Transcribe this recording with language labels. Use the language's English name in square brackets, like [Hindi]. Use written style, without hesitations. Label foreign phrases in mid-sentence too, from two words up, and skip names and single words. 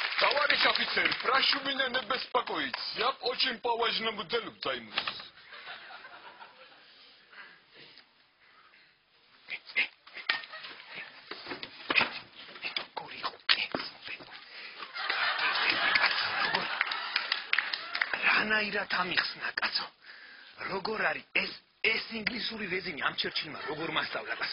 [Russian] Товарищ офицер, прошу меня не беспокоить. Я по очень важному делу займусь. [Georgian] რანაირად ამიხსნა, კაცო. როგორ არის ეს ინგლისური რეზინი ამ ჩერჩილმა როგორ მასწავლა, კაცო?